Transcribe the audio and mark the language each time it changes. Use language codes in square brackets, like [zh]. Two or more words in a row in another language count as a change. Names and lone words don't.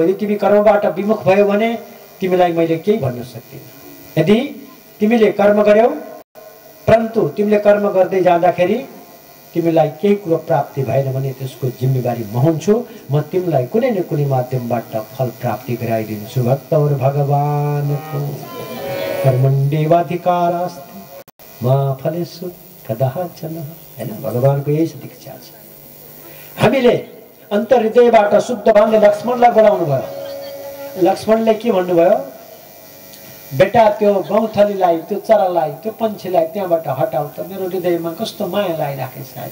[ne] यदि तिमी कर्मबाट विमुख भयो भने तिमीलाई मैले केही भन्न सक्दिनँ। यदि तिमीले कर्म गर्यौ परन्तु तिमीले कर्म गर्दै जाँदाखेरि तिमीलाई केही कुरो प्राप्ति भएन भने त्यसको जिम्मेवारी म हुन्छु, म तिमीलाई कुनै न कुनै माध्यमबाट फल प्राप्ति गराइदिन्छु। भक्त और भगवानको [sa] कर्मण्डेव अधिकारास्ते मा फलेषु कदाचन [ne] हैन। भगवानको यही दीक्षा छ। हामीले अन्तर्हृदयबाट शुद्ध भावले लक्ष्मणलाई बोलाउनु भयो। लक्ष्मणले के भन्नुभयो, बेटा त्यो गौथलीलाई, त्यो चरालाई, त्यो पन्छीलाई त्यहाँबाट हटाऊ त, मेरो हृदयमा कस्तो माया लागिराखेछ।